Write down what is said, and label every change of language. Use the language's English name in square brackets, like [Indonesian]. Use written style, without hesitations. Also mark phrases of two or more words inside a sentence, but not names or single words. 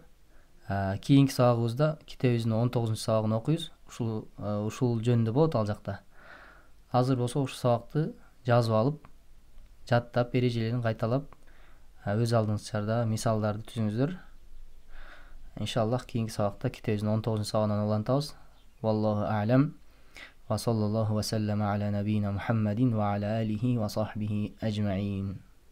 [Kyrgyz] Кийинки сабагыбызда китебибиздин 19 сабагын окуйбуз. Ушул жөнүндө болот ал жакта. Азыр болсо ушул сабакты жазып алып, жаттап, эрежелерин кайталап, өз алдыңызчарда мисалдарды түзүңүздөр. Иншаллах кийинки сабакта китебибиздин 19 сабагынан улантабыз. [Arabic] والله أعلم. وصلى الله وسلم على نبينا محمد وعلى آله وصحبه أجمعين.